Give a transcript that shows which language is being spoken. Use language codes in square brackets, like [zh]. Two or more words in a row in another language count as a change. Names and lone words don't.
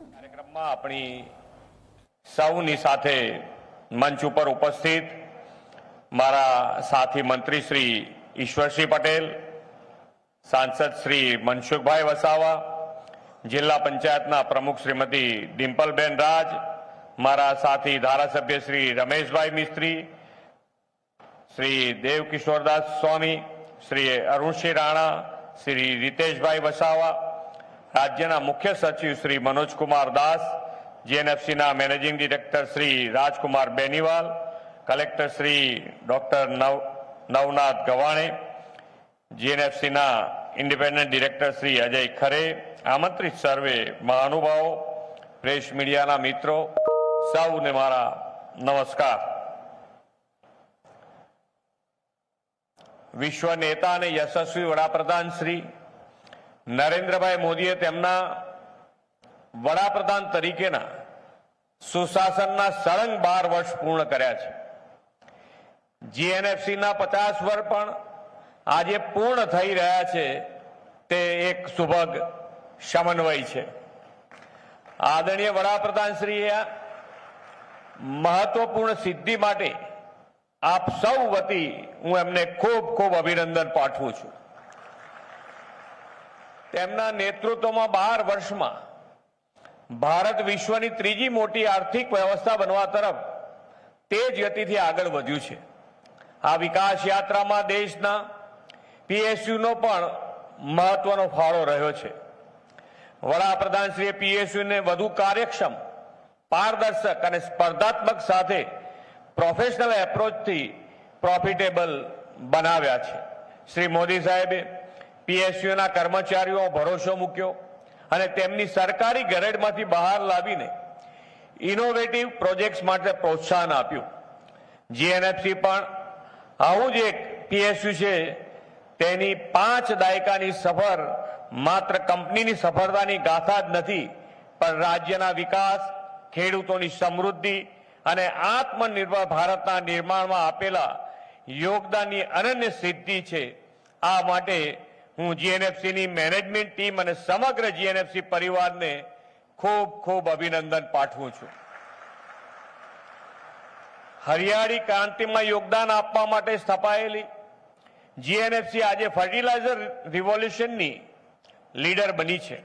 [gu] કાર્યક્રમમાં આપણી સૌની સાથે મંચ ઉપર ઉપસ્થિત મારા સાથી મંત્રી શ્રી ઈશ્વરસિંહ પટેલ, સાંસદ શ્રી મનસુખભાઈ વસાવા, જિલ્લા પંચાયતના પ્રમુખ શ્રીમતી ડિમ્પલબેન રાજ, મારા સાથી ધારાસભ્ય શ્રી રમેશભાઈ મિસ્ત્રી, श्री देवकिशोरदास स्वामी, શ્રી અરુણસિંહ રાણા, શ્રી રિતેશભાઈ વસાવા, રાજ્યના મુખ્ય સચિવ શ્રી મનોજ કુમાર દાસ, જીએનએફસી ના [en] managing director [gu] શ્રી રાજકુમાર બેનીવાલ, કલેક્ટર શ્રી ડૉક્ટર નવનાથ ગવાણે, જીએનએફસી ના [en] independent director [gu] શ્રી અજય ખરે, આમંત્રિત સર્વે મહાનુભાવ, [en] press media [gu] ના મિત્રો, સૌને મારા નમસ્કાર। વિશ્વ નેતા અને યશસ્વી વડાપ્રધાન શ્રી નરેન્દ્રભાઈ મોદીએ તેમના વડાપ્રધાન તરીકેના સુશાસનના સળંગ 12 વર્ષ પૂર્ણ કર્યા છે। જીએનએફસીના 50 વર્ષ પણ આજે પૂર્ણ થઈ રહ્યા છે તે એક સુભગ સમન્વય છે। આદરણીય વડાપ્રધાનશ્રીએ મહત્વપૂર્ણ સિદ્ધિ માટે આપ સૌ વતી હું એમને ખૂબ ખૂબ અભિનંદન પાઠવું છું। તેમના નેતૃત્વમાં 12 વર્ષમાં ભારત વિશ્વની ત્રીજી મોટી આર્થિક વ્યવસ્થા બનવા તરફ તેજ ગતિથી આગળ વધ્યું છે। આ વિકાસ યાત્રામાં દેશના પીએસયૂનો પણ મહત્વનો ફાળો રહ્યો છે। વડાપ્રધાનશ્રીએ પીએસયૂને વધુ કાર્યક્ષમ, પારદર્શક અને સ્પર્ધાત્મક સાથે [en] professional approach [gu] થી પ્રૉફિટેબલ બનાવ્યા છે। શ્રી મોદી સાહેબે પીએસયૂ ના કર્મચારીઓ ભરોસો મૂક્યો અને તેમની સરકારી ગરેડમાંથી બહાર લાવીને [en] innovative projects [gu] માટે પ્રોત્સાહન આપ્યું। જીએનએફસી પણ આવું જ એક પીએસયૂ છે તેની 5 દાયકાની સફર માત્ર કંપનીની સફળતાની ગાથા જ નથી, પણ રાજ્યના વિકાસ, ખેડૂતોની સમૃદ્ધિ અને આત્મનિર્ભર ભારતના નિર્માણમાં આપેલા યોગદાનની અનન્ય સિદ્ધિ છે। આ માટે હું જીએનએફસીની [en] management team [gu] અને સમગ્ર જીએનએફસી પરિવારને ખૂબ ખૂબ અભિનંદન પાઠવું છું। હરિયાળી ક્રાંતિમાં યોગદાન આપવા માટે સ્થપાયેલી જીએનએફસી આજે [en] fertilizer revolutionની [gu] લીડર બની છે।